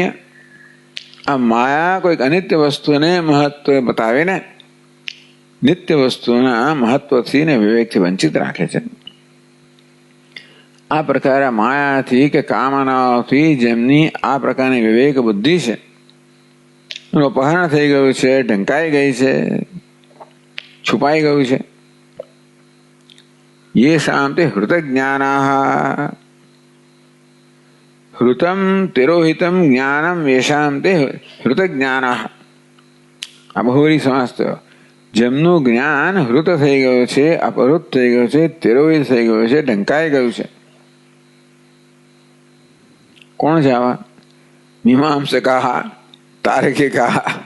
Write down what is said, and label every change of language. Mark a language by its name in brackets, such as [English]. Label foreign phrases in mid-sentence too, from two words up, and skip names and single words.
[Gujarati] અહીંયા આ માયા કોઈક અનિત્ય વસ્તુને મહત્વ બતાવીને નિત્ય વસ્તુના મહત્વથી ને વિવેકથી વંચિત રાખે છે. આ પ્રકારે માયાથી કે કામનાઓથી જેમની આ પ્રકારની વિવેક બુદ્ધિ છે એનું અપહરણ થઈ ગયું છે, ઢંકાઈ ગઈ છે, છુપાઈ ગયું છે. [Sanskrit] ये शांति हृतज्ञानाः हृतम तिरोहितम ज्ञानम येषां ते हृतज्ञानाः. [Gujarati] આ બહુવરી સમાસ થયો. જેમનું જ્ઞાન હૃત થઈ ગયું છે, અપહૃત થઈ ગયું છે, તિરોહિત થઈ ગયું છે, ઢંકાઈ ગયું છે. કોણ છે આવા? મીમાંસકા, તાર્કિકા.